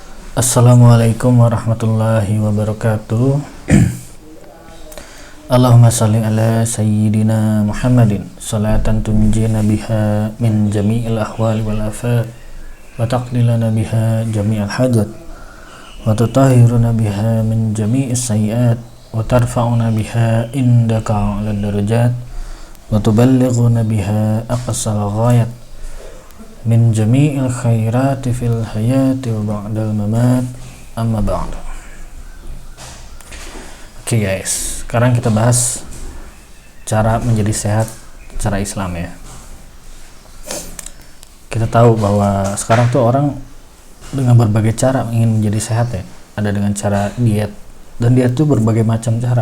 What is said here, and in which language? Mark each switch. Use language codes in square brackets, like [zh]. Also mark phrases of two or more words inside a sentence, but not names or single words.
[ar] السلام عليكم ورحمة الله وبركاته. اللهم صل على سيدنا محمد صلاة تنجينا بها من جميع الأهوال والآفات وتقضي لنا بها جميع الحاجات وتطهرنا بها من جميع السيئات وترفعنا بها عندك أعلى الدرجات وتبلغنا بها أقصى الغايات من جميع الخيرات في الحياة وبعد الممات، أما بعد. [id] Oke guys, sekarang kita bahas cara menjadi sehat secara Islam ya. Kita tahu bahwa sekarang tuh orang dengan berbagai cara ingin menjadi sehat ya. Ada dengan cara diet, dan diet tuh berbagai macam cara.